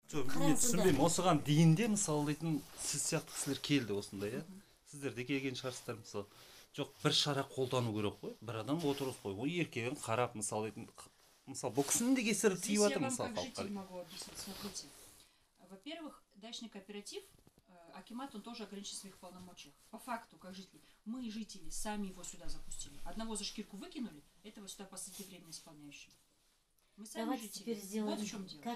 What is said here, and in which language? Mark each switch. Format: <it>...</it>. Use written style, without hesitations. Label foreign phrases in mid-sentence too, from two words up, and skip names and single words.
<kk>Мен түсінбеймін, осыған дейінде мысалы дейтін сіз сияқты кісілер келді осындай, иә? Сіздер де келген шығарсыздар мысалы. Жоқ, бір шара қолдану керек қой, бір адам отырғызып қой, ол еркегін қарап мысалы дейтін, мысалы бұл кісінің де кесірі тиіп жатыр мысалы халыққа.</kk> <ru>Могу объяснить. Смотрите, во-первых, дачный кооператив, акимат, он тоже ограничен в своих полномочиях. По факту, как жители, мы, жители, сами его сюда запустили. Одного за шкирку выкинули, этого сюда посадили временно исполняющим. Мы сами Давайте жители. теперь сделаем. Вот в чем дело. Как</ru>